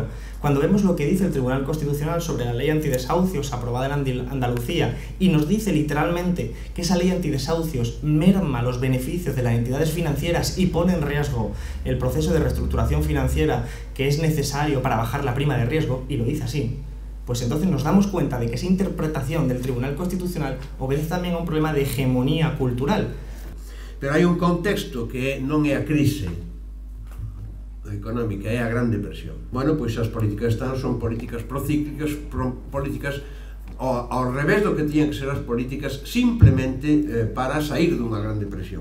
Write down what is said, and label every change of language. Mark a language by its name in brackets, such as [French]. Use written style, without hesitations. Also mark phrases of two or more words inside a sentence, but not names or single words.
[Spanish] Cuando vemos lo que dice el Tribunal Constitucional sobre la ley antidesahucios aprobada en Andalucía y nos dice literalmente que esa ley antidesahucios merma los beneficios de las entidades financieras y pone en riesgo el proceso de reestructuración financiera que es necesario para bajar la prima de riesgo, y lo dice así, pues entonces nos damos cuenta de que esa interpretación del Tribunal Constitucional obedece también a un problema de hegemonía cultural. [Galician] Pero hai un contexto que non é a crise económica, é a Gran Depresión. Bueno, pois as políticas están son políticas procíclicas, políticas ao revés do que tiñan que ser as políticas simplemente para sair dunha Gran Depresión.